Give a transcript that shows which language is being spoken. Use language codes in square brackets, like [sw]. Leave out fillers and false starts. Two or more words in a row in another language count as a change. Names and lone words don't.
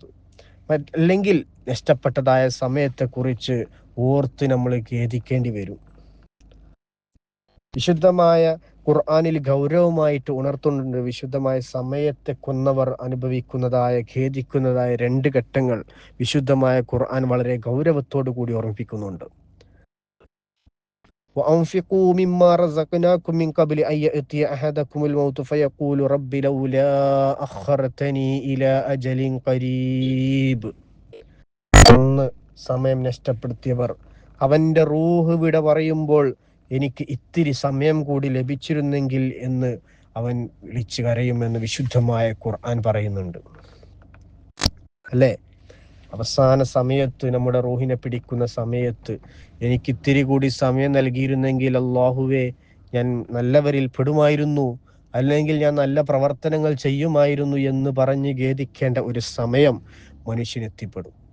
[ml] അല്ലെങ്കിൽ നഷ്ടപ്പെട്ടതായ സമയത്തെക്കുറിച്ച് ഓർത്ത് നമ്മൾ ഖേദിക്കേണ്ടി വരും. വിശുദ്ധമായ ഖുർആനിൽ ഗൗരവമായിട്ട് ഉണർത്തുന്നുണ്ട്, വിശുദ്ധമായ സമയത്തെ കൊന്നവർ അനുഭവിക്കുന്നതായ ഖേദിക്കുന്നതായ 2 ഘട്ടങ്ങൾ വിശുദ്ധമായ ഖുർആൻ വളരെ ഗൗരവത്തോടു കൂടി ഓർമ്മിപ്പിക്കുന്നുണ്ട്. [ar] وأنفقوا مما رزقناكم من قبل أن يأتي أحدكم الموت فيقول رب لولا أخرتني إلى أجل قريب. [ml] അന്ന് സമയം നഷ്ടപ്പെടുത്തിയവർ അവൻ്റെ റൂഹ് വിട പറയുമ്പോൾ എനിക്ക് ഇത്തിരി സമയം കൂടി ലഭിച്ചിരുന്നെങ്കിൽ എന്ന് അവൻ വിളിച്ചു കരയുമെന്ന് വിശുദ്ധമായ ഖുർആൻ പറയുന്നുണ്ട്. അല്ലേ? അവസാന സമയത്ത്, നമ്മുടെ റൂഹിനെ പിടിക്കുന്ന സമയത്ത് എനിക്ക് ഇത്തിരി കൂടി സമയം നൽകിയിരുന്നെങ്കിൽ അല്ലാഹുവേ, ഞാൻ നല്ലവരിൽ പെടുമായിരുന്നു, അല്ലെങ്കിൽ ഞാൻ നല്ല പ്രവർത്തനങ്ങൾ ചെയ്യുമായിരുന്നു എന്ന് പറഞ്ഞ് ഖേദിക്കേണ്ട ഒരു സമയം മനുഷ്യനെത്തിപ്പെടും.